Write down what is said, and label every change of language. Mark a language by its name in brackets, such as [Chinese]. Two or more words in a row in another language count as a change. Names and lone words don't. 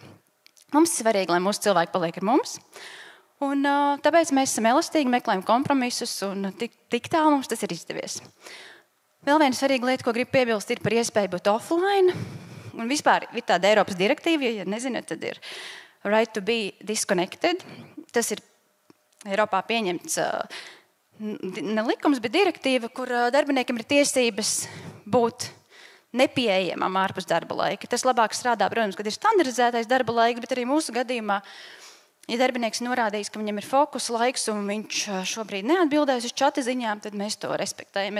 [Latvian] Mums ir svarīgi, lai mūsu cilvēki paliek ar mums. Un, tāpēc mēs esam elastīgi, meklējam kompromisus, un tik tālu mums tas ir izdevies. Vēl viena svarīga lieta, ko gribu piebilst, ir par iespēju būt offline. Un vispār ir tāda Eiropas direktīva, ja nezināt, tad ir [English] right to be disconnected. [Latvian] Tas ir Eiropā pieņemts ne likums, bet direktīva, kur darbiniekiem ir tiesības būt nepieejamam ārpus darba laika. Tas labāk strādā, protams, kad ir standardizētais darba laiks, bet arī mūsu gadījumā, ja darbinieks norādījis, ka viņam ir fokus laiks un viņš šobrīd neatbildēs uz čata ziņām, tad mēs to respektējam.